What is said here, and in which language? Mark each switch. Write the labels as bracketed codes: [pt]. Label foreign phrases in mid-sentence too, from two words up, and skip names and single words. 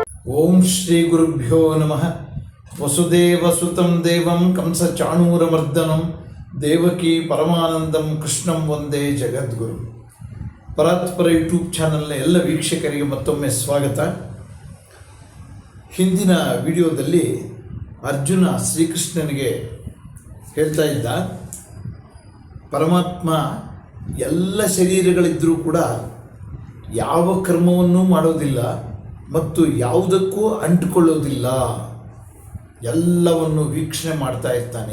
[sa] ಓಂ ಶ್ರೀ ಗುರುಭ್ಯೋ ನಮಃ. ವಸುದೇವಸುತಂ ದೇವಂ ಕಂಸಚಾಣೂರಮರ್ದನಂ ದೇವಕಿ ಪರಮಾನಂದಂ ಕೃಷ್ಣಂ ವಂದೇ ಜಗದ್ಗುರು. [kn] ಪರಾತ್ಪರ ಯೂಟ್ಯೂಬ್ ಚಾನಲ್ನ ಎಲ್ಲ ವೀಕ್ಷಕರಿಗೆ ಮತ್ತೊಮ್ಮೆ ಸ್ವಾಗತ. ಹಿಂದಿನ ವಿಡಿಯೋದಲ್ಲಿ ಅರ್ಜುನ ಶ್ರೀಕೃಷ್ಣನಿಗೆ ಹೇಳ್ತಾ ಇದ್ದ, ಪರಮಾತ್ಮ ಎಲ್ಲ ಶರೀರಗಳಿದ್ದರೂ ಕೂಡ ಯಾವ ಕರ್ಮವನ್ನೂ ಮಾಡೋದಿಲ್ಲ ಮತ್ತು ಯಾವುದಕ್ಕೂ ಅಂಟಿಕೊಳ್ಳೋದಿಲ್ಲ, ಎಲ್ಲವನ್ನು ವೀಕ್ಷಣೆ ಮಾಡ್ತಾ ಇರ್ತಾನೆ.